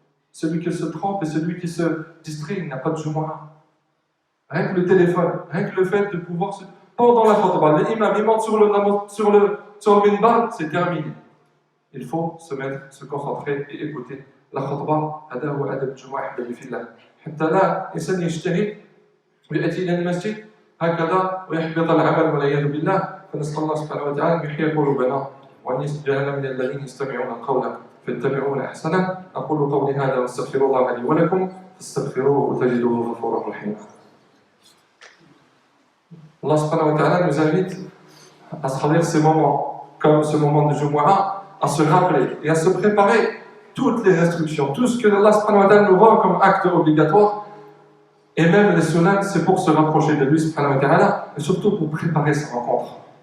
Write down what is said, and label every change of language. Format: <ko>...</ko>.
<fr>Celui qui se trompe et celui qui se distrait, il n'a pas de Jumu'ah. Rien que le téléphone, rien que le fait de pouvoir pendant la khutbah, l'imam il monte sur le minbar, c'est terminé. Il faut se concentrer et écouter la khutbah.</fr> <ar>هذا هو أدب الجمعة أحبابي في الله. حتى لا إنسان يجتهد ويأتي إلى هكذا ويحبط العمل والعياذ بالله. فنسأل الله سبحانه وتعالى أن يحيي قلوبنا وأن يجعلنا من الذين يستمعون القول فيتبعون أحسنه. أقول قولي هذا وأستغفر الله لي ولكم فاستغفروه تجدوه غفورا رحيما.</ar> <fr>Allah subhanahu wa ta'ala nous invite à travers ces moments, comme ce moment de Jumu'ah, à se rappeler et à se préparer toutes les instructions, tout ce que Allah subhanahu wa ta'ala nous rend comme acte obligatoire, et même les sunnahs, c'est pour se rapprocher de lui subhanahu wa ta'ala, et surtout pour préparer sa rencontre.</fr>